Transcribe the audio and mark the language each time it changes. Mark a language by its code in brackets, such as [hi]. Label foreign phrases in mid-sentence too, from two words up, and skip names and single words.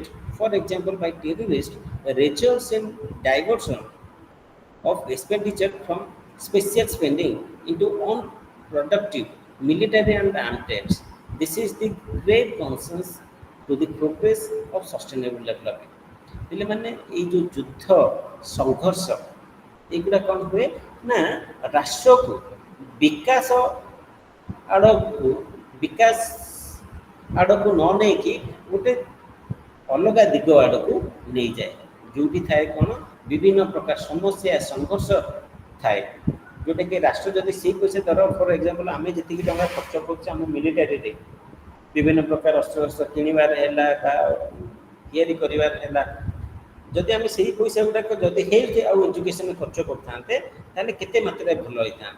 [en] For example, by terrorists results in diversion of expenditure from special spending into unproductive military and armed trades. This is the great concern to the progress of sustainable development. [or] ହେଲେ ମାନେ ଏଇ ଯେଉଁ ଯୁଦ୍ଧ ସଂଘର୍ଷ ଏଗୁଡ଼ା କ'ଣ ହୁଏ ନା ରାଷ୍ଟ୍ରକୁ ବିକାଶ ଆଡ଼କୁ ନ ନେଇକି ଗୋଟେ ଅଲଗା ଦିଗ ଆଡ଼କୁ ନେଇଯାଏ, ଯେଉଁଠି ଥାଏ କ'ଣ ବିଭିନ୍ନ ପ୍ରକାର ସମସ୍ୟା ସଂଘର୍ଷ ଥାଏ, ଯେଉଁଟାକି ରାଷ୍ଟ୍ର ଯଦି ସେଇ ପଇସା ଧର [en] for example [or] ଆମେ ଯେତିକି ଟଙ୍କା ଖର୍ଚ୍ଚ କରୁଛୁ ଆମ ମିଲିଟାରୀରେ ବିଭିନ୍ନ ପ୍ରକାର ଅସ୍ତ୍ରଶସ୍ତ୍ର କିଣିବାର ହେଲା ବା ତିଆରି କରିବାର ହେଲା, ଯଦି ଆମେ ସେଇ ପଇସା ଗୁଡ଼ାକ ଯଦି ହେଲ୍ଥ ଆଉ ଏଜୁକେସନ୍ ଖର୍ଚ୍ଚ କରିଥାନ୍ତେ ତାହେଲେ କେତେ ମାତ୍ରାରେ ଭଲ ହେଇଥାନ୍ତା।